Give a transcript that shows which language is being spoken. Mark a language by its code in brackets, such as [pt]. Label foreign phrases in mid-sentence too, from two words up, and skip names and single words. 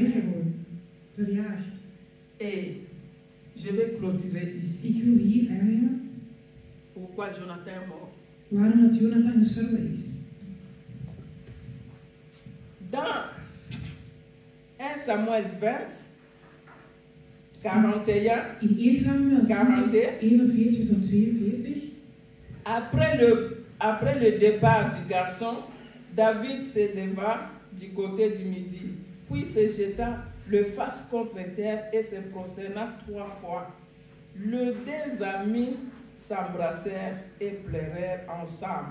[fr] Et je vais clôturer ici. Pourquoi Jonathan est mort? Dans 1 Samuel 20, 41, [nl] in 1 Samuel 41 tot 42, [fr] après le départ du garçon, David se leva du côté du midi, puis se jeta le face contre terre et se prosterna 3 fois. Les 2 amis s'embrassèrent et pleurèrent ensemble.